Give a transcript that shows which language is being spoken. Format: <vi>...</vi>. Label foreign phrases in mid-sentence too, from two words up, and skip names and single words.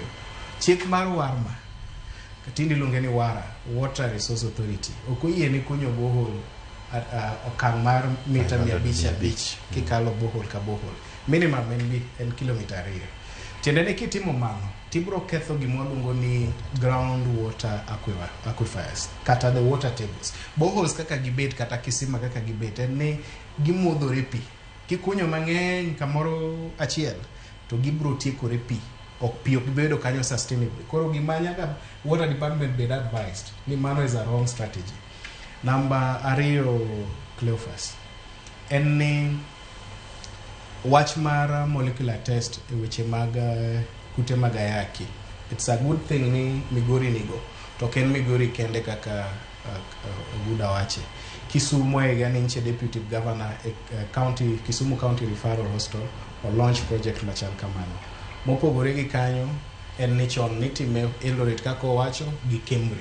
<luo>Chik mar Warma katindi luonge ni Wara Water Resource Authority okoyie ni kunyo borehole okang' mar mita 500 kikalo borehole ka borehole. Minimum en kilomita 2. Tiende ni kitimo mano tibro ketho gimwaluongo ni</luo> <en>ground water aquifers</en> <luo>kata</luo> <en>the water tables.</en> <luo>Boreholes kaka gibet kata kisima kaka gibet en ni gimodhore pi. Kikunyo mang'eny kamoro achiel to gibro tiekore pi. Ok pi ok bedo kanyo sustainable. Koro gima nyaka</luo> <en>water department be advised</en> <luo>ni mano</luo> <en>is a wrong strategy.</en> <luo>Number 2 Cleophas en ni wach mar</luo> <en>molecular test</en> <luo>e weche mag kute mag ayaki.</luo> <en>It's a good thing</en> <luo>ni Migori nigo. To ken Migori kende kaka Oguda wache. Kisumu gani nche</luo> <en>deputy governor</en> <luo>county Kisumu County Referral Hospital or</luo> <en>launch project</en> <luo>machal kamano. Mopogore gi kanyo en ni chon nitime Eldoret kako wacho gi Kemri.</luo>